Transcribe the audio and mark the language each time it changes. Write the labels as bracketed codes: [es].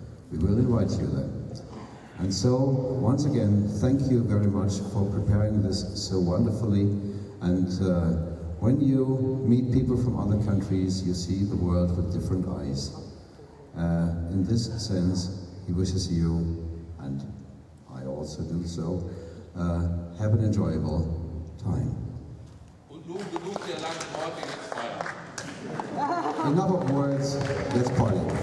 [en] We will invite you then. And so, once again, thank you very much for preparing this so wonderfully. And when you meet people from other countries, you see the world with different eyes. In this sense, he wishes you, and I also do so, have an enjoyable time. [de] Und nun genug der langen Worte, jetzt feiern. [en] Enough of words, let's party.